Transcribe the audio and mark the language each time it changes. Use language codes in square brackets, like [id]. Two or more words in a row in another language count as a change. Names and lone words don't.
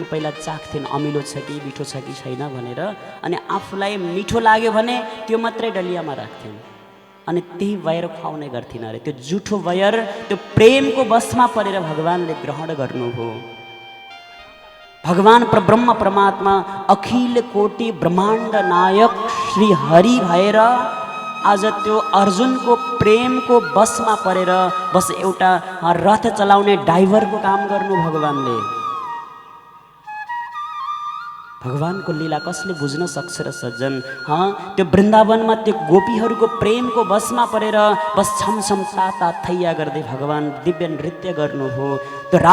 [ne] पहिला चाख्थिन् अमिलो छ कि मिठो छ कि छैन भनेर, अनि आफूलाई मिठो लाग्यो भने त्यो मात्रै डलियामा राख्थिन्, अनि त्यही बयर खुवाउने गर्थिन् अरे। त्यो जुठो बयर त्यो प्रेमको बसमा परेर भगवानले ग्रहण गर्नु हो। भगवान परब्रह्म परमात्मा अखिल कोटि ब्रह्माण्ड नायक श्री हरि भएर आज त्यो अर्जुनको प्रेमको बसमा परेर बस एउटा रथ चलाउने ड्राइभरको काम गर्नु भगवानले। भगवानको लीला कसले बुझ्न सक्छ र सज्जन? त्यो वृन्दावनमा त्यो गोपीहरूको प्रेमको बसमा परेर बस छमछम ताता थैया गर्दै भगवान दिव्य नृत्य गर्नु हो।